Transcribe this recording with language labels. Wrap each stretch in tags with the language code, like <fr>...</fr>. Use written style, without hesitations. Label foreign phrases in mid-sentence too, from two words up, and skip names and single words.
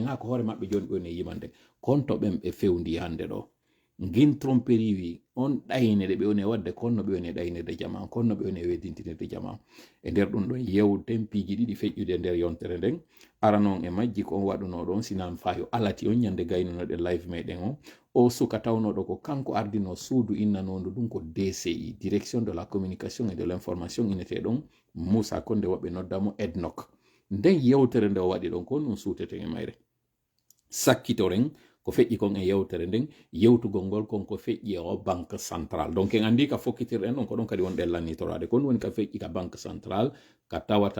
<ff>ha ko hoore maɓɓe joni ɓe woni yimande konto ɓen ɓe fewndi hande ɗo ngin tromperie wi on ɗayne ɗe ɓe woni wadde konno ɓe woni ɗaynirde jama konno ɓe woni weddintinirde jama e nder ɗum ɗon yewten piiji ɗiɗi feƴƴude nder yontere nden ara noon e majji ko on waɗuno ɗon sinan fayo alati on ñande gaynunoɗen live meɗen o suka tawnoɗo ko kanko ardino suudu innanodu ɗum ko DCI</ff> <fr>direction de la communication et de l'information</fr> <ff>innete ɗon Moussa Konde woɓɓe noddamo EDNOC nden yewtere nde o waɗi ɗon ko ɗum suuteten e mayre sakkitoren ko feƴƴi kon e yewtere nden yewtugol ngol kon ko feƴƴi e o</ff> <fr>banque centrale</fr> <ff>donc en andi ka fokkitirɗen ɗon ko ɗon kadi won ɗellannitorade kon woni ka feƴƴi ka</ff> <fr>banque centrale</fr> <ff>ka tawata</ff>